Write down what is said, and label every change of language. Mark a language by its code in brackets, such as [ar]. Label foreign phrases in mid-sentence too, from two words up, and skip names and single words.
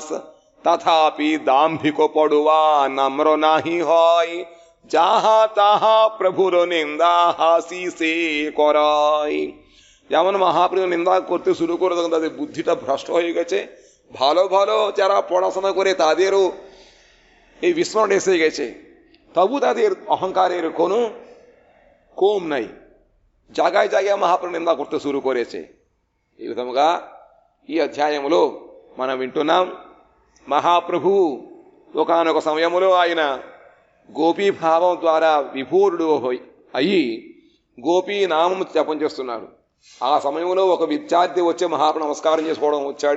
[bn] তথাপি দাম্ভিক পড়ুয়া নম্র নাহি হয়, যাহা তাহা প্রভুর নিন্দা হাসি সে করায়। যেমন মহাপ্রভু নিন্দা করতে শুরু করে তখন তাদের বুদ্ধিটা ভ্রষ্ট হয়ে গেছে। ভালো ভালো যারা পড়াশোনা করে তাদেরও এই বিস্মরণ এসে গেছে, তবু তাদের অহংকারের কোনো কম নাই। জায়গায় জায়গায় মহাপ্রভু নিন্দা করতে শুরু করেছে. [te] ఈ విధముగా ఈ అధ్యాయములో మనం వింటున్నాం. మహాప్రభు ఒకానొక సమయములో ఆయన గోపీభావం ద్వారా విభూరుడు అయ్యి గోపీ నామం జపం చేస్తున్నాడు. ఆ సమయంలో ఒక విద్యార్థి వచ్చి మహాప్రభు నమస్కారం చేసుకోవడం వచ్చాడు.